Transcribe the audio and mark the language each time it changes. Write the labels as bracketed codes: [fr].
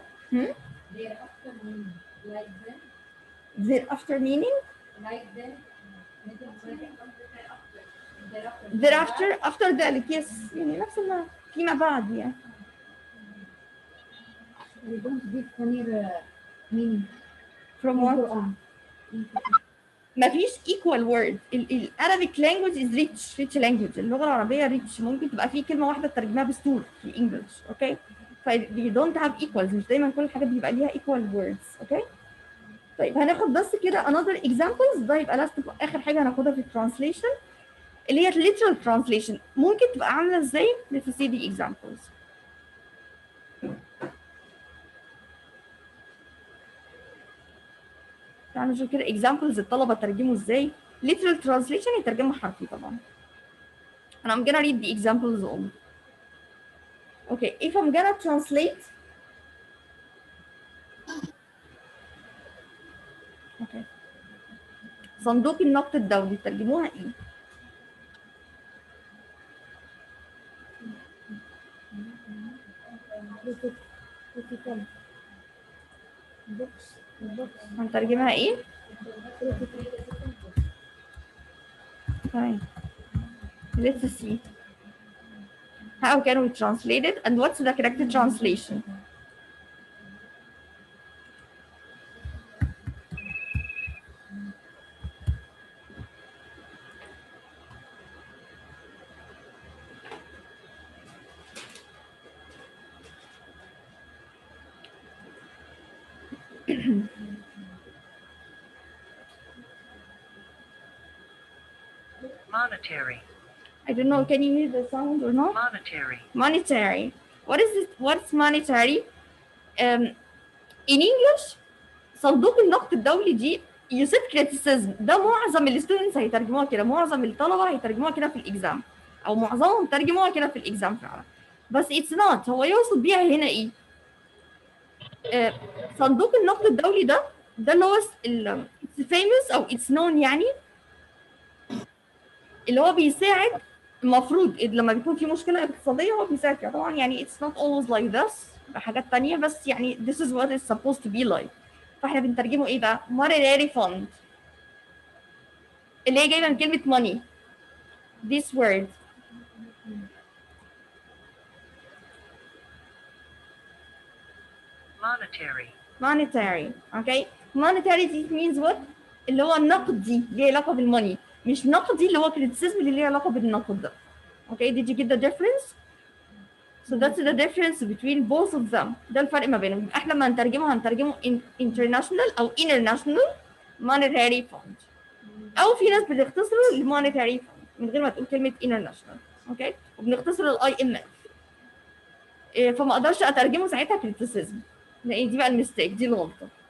[en] Hmm? Their after meaning? Thereafter after [ar] ذلك yes، يعني نفس المعنى فيما بعد يعني. [en] We don't give any meaning From in what؟ Quran. [ar] مفيش [en] equal word. ال Arabic language is rich language. [ar] اللغة العربية rich، ممكن تبقى في كلمة واحدة ترجمها بستور في English. اوكي؟ ف [en] we don't have equals، [ar] مش دايما كل الحاجات بيبقى ليها equal words. اوكي؟ طيب هناخد بس كده another examples. ده يبقى last آخر حاجة هناخدها في translation اللي هي literal translation. ممكن تبقى عاملة ازاي؟ [en] Let's see the examples. [ar] تعالوا نشوف كده examples الطلبة ترجموا ازاي. literal translation يترجموا حرفي طبعا. [en] and I'm gonna read the examples all. Okay, if I'm gonna translate. Okay. [ar] صندوق النقد الدولي ترجموها ايه؟ هنترجمها ايه؟ طيب. [en] Let's see. How can we translate it and what's the correct translation? Monetary. I don't know. Can you hear the sound or not? Monetary. Monetary. What is it? What's monetary? [ar] In English صندوق النقد الدولي دي يصيب criticism. ده معظم الستودنتس هيترجموها كده، معظم الطلبه هيترجموها كده في الاكزام، او معظمهم ترجموها كده في الاكزام فعلا. [en] بس it's not. [ar] هو يقصد بيها هنا ايه؟ صندوق النقد الدولي ده اللي هو it's famous او it's known، يعني اللي هو بيساعد. المفروض لما بيكون في مشكله اقتصاديه هو بيساعد فيها طبعا. [en] يعني it's not always like this، [ar] بحاجات تانية، [en] بس يعني this is what it's supposed to be like. [ar] فاحنا بنترجمه ايه بقى؟ monetary fund، اللي هي جايبه من كلمه money. [en] this word monetary. [ar] okay, monetary دي means what؟ اللي هو النقدي اللي ليه علاقه بالموني، مش نقدي اللي هو criticism اللي ليه علاقه بالنقد ده. okay, [en] did you get the difference؟ So that's the difference between both of them. [ar] ده الفرق ما بينهم. يبقى احنا لما هنترجمه international او international monetary fund. او في ناس بتختصره المونيتاري من غير ما تقول كلمه international. اوكي؟ وبنختصر الاي ام اف. فما اقدرش اترجمه ساعتها كريتيسيزم. لان دي بقى الميستيك، دي الغلطه.